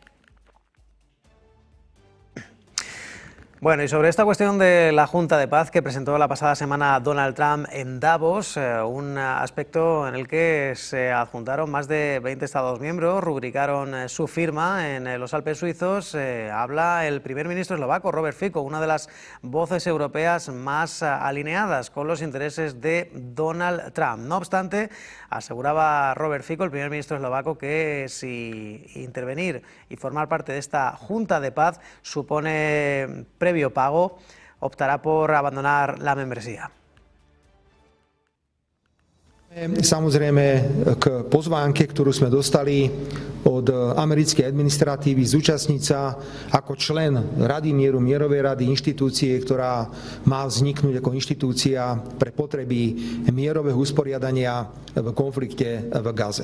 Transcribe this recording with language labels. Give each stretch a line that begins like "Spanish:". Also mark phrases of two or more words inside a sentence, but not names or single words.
Spanish: Bueno, y sobre esta cuestión de la Junta de Paz que presentó la pasada semana Donald Trump en Davos, un aspecto en el que se adjuntaron más de 20 Estados miembros, rubricaron su firma en los Alpes suizos, habla el primer ministro eslovaco, Robert Fico, una de las voces europeas más alineadas con los intereses de Donald Trump. No obstante, aseguraba Robert Fico, el primer ministro eslovaco, que si intervenir y formar parte de esta Junta de Paz supone previo pago, optará por abandonar la membresía.
Slovak: Samozrejme k pozvánke, ktorú sme dostali od americkej administratívy, zúčastniť sa ako člen Rady mieru, mierovej rady, inštitúcie, ktorá má vzniknúť ako inštitúcia pre potreby mierového usporiadania v konflikte v Gaze.